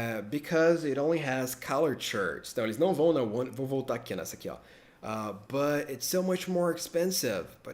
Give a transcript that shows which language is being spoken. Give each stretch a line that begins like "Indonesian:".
English: Because it only has colored shirts.
Portuguese: Então eles não vão na one. Vou voltar aqui nessa aqui, ó.
English: But it's so much more expensive.